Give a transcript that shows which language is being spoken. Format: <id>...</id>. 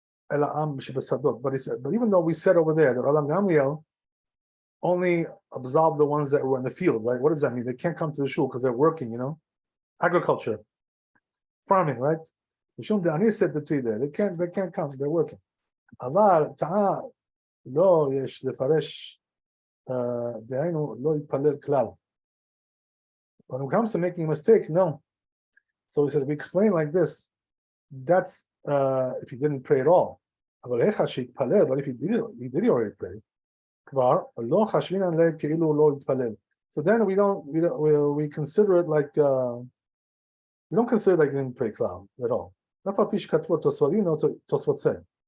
<en>But even though we said over there that Rabbi Gamliel only absolved the ones that were in the field, right? What does that mean? They can't come to the shul because they're working, agriculture, farming, right? Ani said the tree there. They can't come, they're working.</en> <he>אבל טעה לא יש לפרש דהיינו לא יתפלל כלל.</he> <en>When it comes to making a mistake, no. So he says, we explain like this. That's if he didn't pray at all.</en> <he>אבל איך שיתפלל,</he> <en>but if he did already pray,</en> <he>כבר לא חשבין עליו כאילו לא יתפלל.</he> <en>So then we consider it like we don't consider it like he didn't pray כלל at all.</en> <he>אף על פי שכתבו תוספות said.</he>